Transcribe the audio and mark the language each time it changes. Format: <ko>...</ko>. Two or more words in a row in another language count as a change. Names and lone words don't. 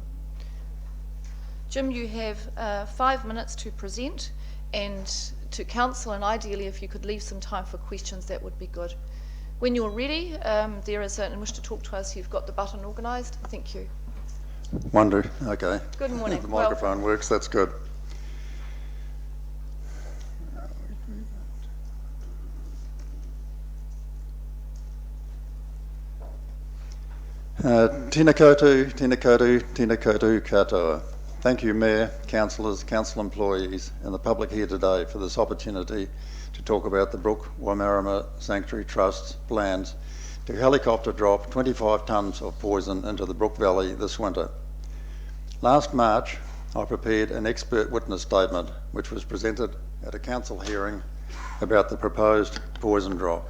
<en>Jim, you have 5 minutes to present and to council, and ideally if you could leave some time for questions, that would be good. When you're ready, there is and wish to talk to us, you've got the button organised. Thank you. Wonder, okay. Good morning. The microphone works, that's good.</en> <mi>Tēnā koutou, tēnā koutou, tēnā koutou katoa.</mi> <en>Thank you, Mayor, councillors, council employees and the public here today for this opportunity to talk about the Brook Waimarama Sanctuary Trust's plans to helicopter drop 25 tonnes of poison into the Brook Valley this winter. Last March, I prepared an expert witness statement which was presented at a council hearing about the proposed poison drop.</en>